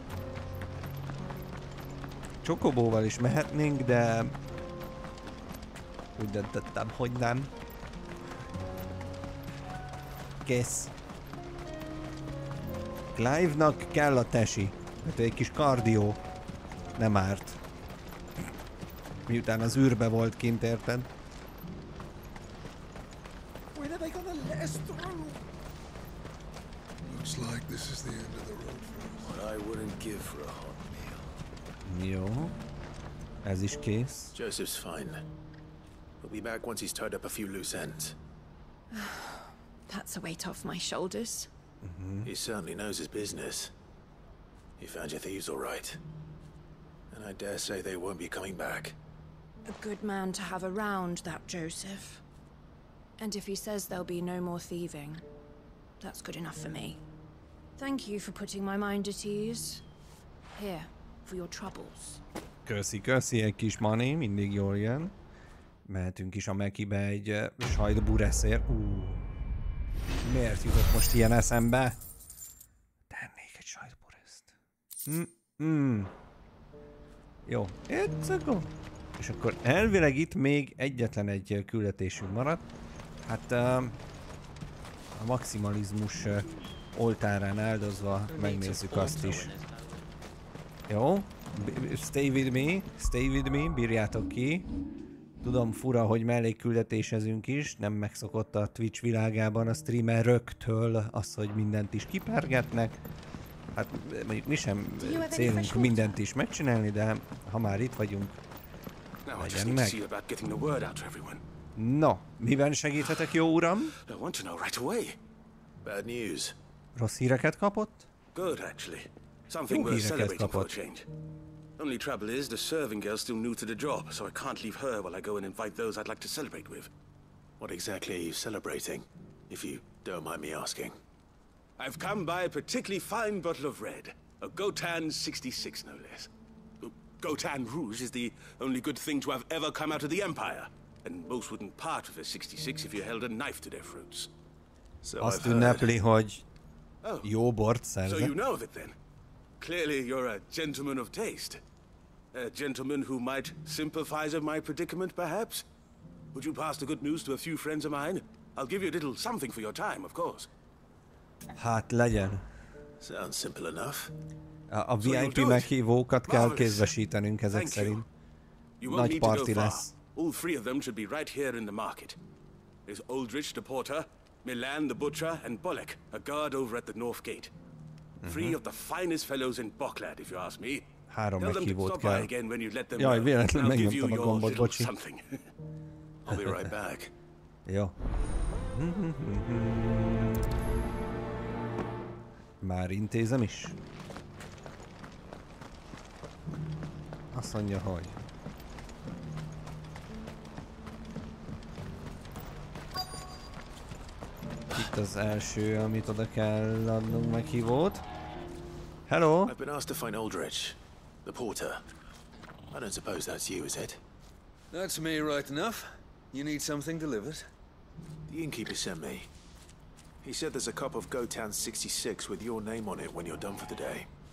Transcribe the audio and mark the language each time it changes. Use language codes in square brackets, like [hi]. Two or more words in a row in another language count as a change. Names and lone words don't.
[hu] Csokobóval is mehetnénk, de úgy döntöttem, hogy nem. Kész. Clive-nak kell a tesi. Hát egy kis kardió. Nem árt. Miután az űrbe volt kint, érted? [en] Looks like this is the end of the road for us. What I wouldn't give for a hot meal. [hu] Jó. Ez is kész. [en] Joseph's fine. We'll be back once he's tied up a few loose ends. That's a weight off my shoulders. He certainly knows his business. You found your thieves all right. And I dare say they won't be coming back. A good man to have around, that Joseph. And if he says there'll be no more thieving, that's good enough for me. Thank you for putting my mind at ease. Here, for your troubles. [hu] Köszi, egy kis money, mindig jól jön. Mehetünk is a Mekibe egy sajdbureszért. Miért jutott most ilyen eszembe? Tennék egy sajdbureszt. [en] Jó, it's a go. [hu] És akkor elvileg itt még egyetlen egy küldetésünk maradt. Hát a maximalizmus oltárán áldozva megnézzük azt is. Jó, [en] stay with me, [hu] bírjátok ki. Tudom, fura, hogy mellékküldetésezünk is, nem megszokott a Twitch világában a streameröktől az, hogy mindent is kipergetnek. Hát mondjuk mi sem célunk mindent is megcsinálni, de ha már itt vagyunk, legyen meg. No, miben segíthetek, jó uram? [en] Bad news. [hu] Rossz híreket kapott? [en] Good, actually. Something worth celebrating for a change. Only trouble is, the serving girl's still new to the job, so I can't leave her while I go and invite those I'd like to celebrate with. What exactly are you celebrating, if you don't mind me asking? I've come by a particularly fine bottle of red. A Gotan 66, no less. Gotan Rouge is the only good thing to have ever come out of the Empire, and most wouldn't part with a 66 if you held a knife to their throats. [hu] So azt ünnepli, hogy jó bort szerzett. [en] So you know of it then? Clearly you're a gentleman of taste. A gentleman who might sympathize with my predicament, perhaps? Would you pass the good news to a few friends of mine? I'll give you a little something for your time, of course. [hu] Hát legyen. [en] Sounds simple enough. [hu] A VIP meghívókat kell kézbesítenünk ezek szerint. Nagy parti lesz. [en] All three of them should be right here in the market. There's Aldrich the porter, Milan the butcher, and Bolek, a guard over at the north gate. Three of the finest fellows in Boklad, if you ask me. [hu] 3 meghívót kell. Jaj, Jaj, véletlenül megnyomtam a gombot, bocsi. [en] I'll be right back. [hu] Jó. Már intézem is? Azt mondja, hogy... Itt az első, amit oda kell adnunk meghívót. [en] Hello! I've been asked to find Aldrich, the porter. I don't suppose that's you, is it? That's me right enough. You need something delivered? The innkeeper sent me. He said there's a cup of Gotan 66 with your name on it when you're done for the day.